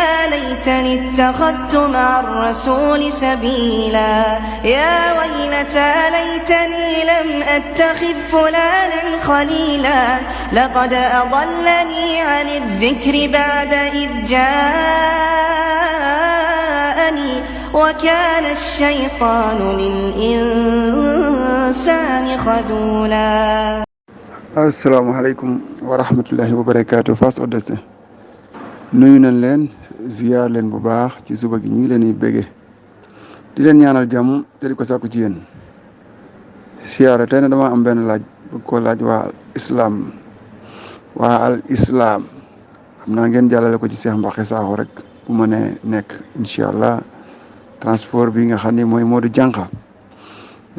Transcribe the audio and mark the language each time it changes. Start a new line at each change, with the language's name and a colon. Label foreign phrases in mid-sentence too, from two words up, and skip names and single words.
Arabic: ليتني اتخذت مع الرسول سبيلا يا ويلتى ليتني لم أتخذ فلانا خليلا لقد أضلني عن الذكر بعد إذ جاءني وكان الشيطان للإنسان خذولا. السلام عليكم ورحمة الله وبركاته.
Wolof: Face Odesse nuyu nañ leen ziyaar leen bu baax ci suba gi ñu ngi leen di bége di leen ñaanal jàmm te di ko sàkku ci yéen siyaare tey ne dama am benn laaj bu ko laaj waa al islam xam naa ngeen jàllale ko ci Cheikh Mbacké Sakho rek bu ma ne nekk
Arabic: إن شاء الله
Wolof: transport bi nga xam ne mooy Modou Diankha ndax